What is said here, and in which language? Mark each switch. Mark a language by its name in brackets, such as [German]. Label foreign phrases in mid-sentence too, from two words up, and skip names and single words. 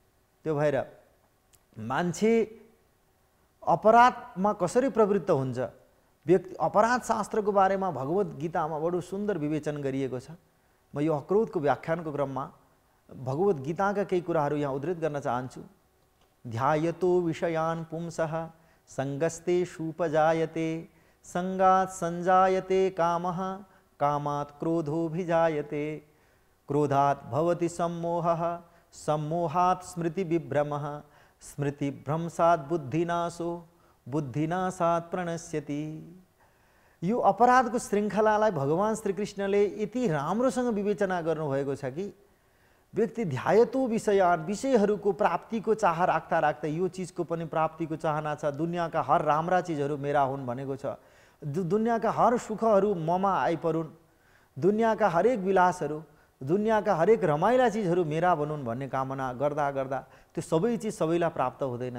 [Nepali] त्यो भएर मान्छे अपराधमा कसरी प्रवृत्त हुन्छ, व्यक्ति अपराध शास्त्रको बारेमा भगवत गीतामा बडो सुन्दर विवेचन गरिएको छ। म यो अक्रोधको व्याख्यानको क्रममा भगवत गीताका केही कुराहरू यहाँ उद्धृत गर्न चाहन्छु। [Sanskrit] ध्यायतो विषयान् पुंसः संगस्तेषुपजायते संगात् संजायते कामः कामात् क्रोधोऽभिजायते क्रोधात् भवति सम्मोहः सम्मोहात् स्मृतिविभ्रमः स्मृतिभ्रंशात् बुद्धिनाशो बुद्धिनाशात् प्रणश्यति। [Nepali] यो अपराधको श्रृङ्खलालाई भगवान श्रीकृष्णले यति राम्रोसँग विवेचना गर्नुभएको छ कि व्यक्ति ध्यायतो विषयहरूको प्राप्तिको चाह राख्दा राख्दा यो चिजको पनि प्राप्तिको चाहना छ, दुनियाँका हर राम्रा चिजहरू मेरा हुन् भनेको छ, दुनियाँका हर सुखहरू ममा आइपरुन्, दुनियाँका हरेक विलासहरू, दुनियाँका हरेक रमाइला चिजहरू मेरा बनुन् भन्ने कामना गर्दा गर्दा त्यो सबै चिज सबैलाई प्राप्त हुँदैन।